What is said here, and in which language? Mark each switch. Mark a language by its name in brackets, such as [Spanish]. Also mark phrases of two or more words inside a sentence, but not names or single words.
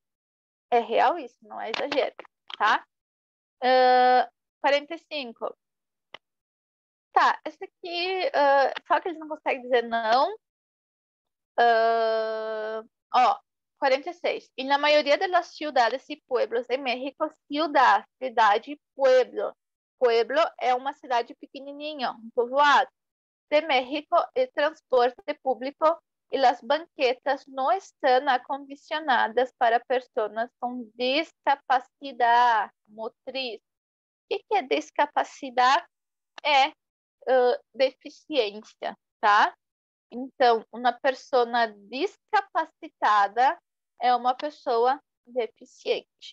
[Portuguese] É real isso, não é exagero, tá? 45. Tá, essa aqui, só que eles não conseguem dizer não. Ó, 46. E na maioria das cidades e pueblos de México, cidade, pueblo. Pueblo é uma cidade pequenininha, um povoado. [Spanish] De México, el transporte público y las banquetas no están acondicionadas para personas [Portuguese] com discapacidade [Spanish] motriz. [Portuguese] O que é discapacidade? É deficiência, tá? Então, uma pessoa discapacitada é uma pessoa deficiente.